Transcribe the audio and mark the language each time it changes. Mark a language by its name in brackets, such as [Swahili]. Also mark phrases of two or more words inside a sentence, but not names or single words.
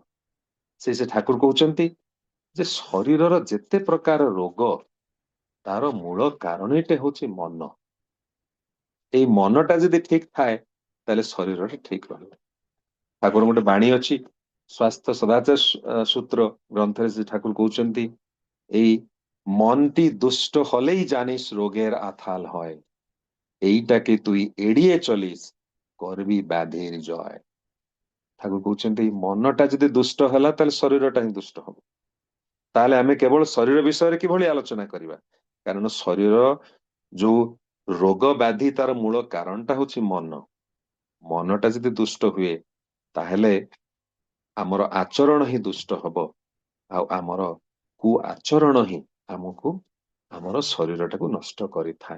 [Odia] ସେ ଠାକୁର କହୁଛନ୍ତି ଯେ ଶରୀରର ଯେତେ ପ୍ରକାର ରୋଗ, ତାର ମୂଳ କାରଣଟି ହଉଛି ମନ। ଏଇ ମନଟା ଯଦି ଠିକ ଥାଏ ତାହେଲେ ଶରୀରଟା ଠିକ ରହିବ। ଠାକୁର ଗୋଟେ ବାଣୀ ଅଛି ସ୍ୱାସ୍ଥ୍ୟ ସଦାଚାର ସୂତ୍ର ଗ୍ରନ୍ଥରେ ଶ୍ରୀ ଠାକୁର କହୁଛନ୍ତି [Bangla] এই মনটি দুষ্ট হলেই জানিস রোগের আথাল হয়, এইটাকে তুই এড়িয়ে চলিস করবি ব্যাধির জয়। [Odia] ଠାକୁର କହୁଛନ୍ତି ଏଇ ମନଟା ଯଦି ଦୁଷ୍ଟ ହେଲା ତାହେଲେ ଶରୀରଟା ହିଁ ଦୁଷ୍ଟ ହବ। ତାହେଲେ ଆମେ କେବଳ ଶରୀର ବିଷୟରେ କିଭଳି ଆଲୋଚନା କରିବା, କାରଣ ଶରୀର ଯୋଉ ରୋଗ ବ୍ୟାଧି ତାର ମୂଳ କାରଣଟା ହଉଛି ମନ। ମନଟା ଯଦି ଦୁଷ୍ଟ ହୁଏ ତାହେଲେ ଆମର ଆଚରଣ ହିଁ ଦୁଷ୍ଟ ହବ, ଆଉ ଆମର କୁ ଆଚରଣ ହିଁ ଆମକୁ ଆମର ଶରୀରଟାକୁ ନଷ୍ଟ କରିଥାଏ।